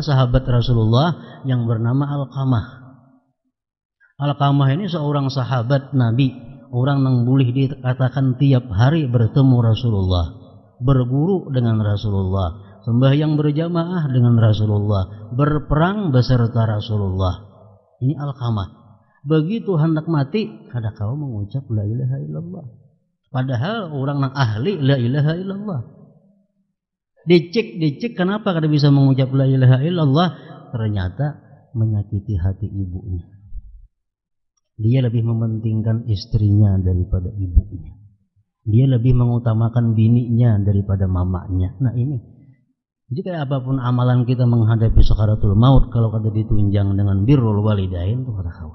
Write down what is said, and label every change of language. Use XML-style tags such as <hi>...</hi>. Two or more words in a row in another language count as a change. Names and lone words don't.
<id>Sahabat Rasulullah yang bernama Alqamah. Alqamah ini seorang sahabat Nabi, orang yang boleh dikatakan tiap hari bertemu Rasulullah, berguru dengan Rasulullah, sembahyang berjamaah dengan Rasulullah, berperang beserta Rasulullah. Ini Alqamah.</id> <bjn>Begitu hendak mati, kada kau mengucap</bjn> <ar>لا إله إلا الله.</ar> <id>Padahal orang yang ahli</id> <ar>لا إله إلا الله.</ar> <bjn>Dicek kenapa kada bisa mengucap</bjn> <ar>لا إله إلا الله?</ar> <id>Ternyata menyakiti hati ibunya. Dia lebih mementingkan istrinya daripada ibunya.</id> <bjn>Dia lebih mengutamakan bininya daripada mamanya.</bjn> <id>Nah ini.</id> <bjn>Jadi kayak apapun amalan kita menghadapi sakaratul maut, kalau kada ditunjang dengan</bjn> <ar>بر الوالدين</ar> <bjn>itu kada kawan.</bjn>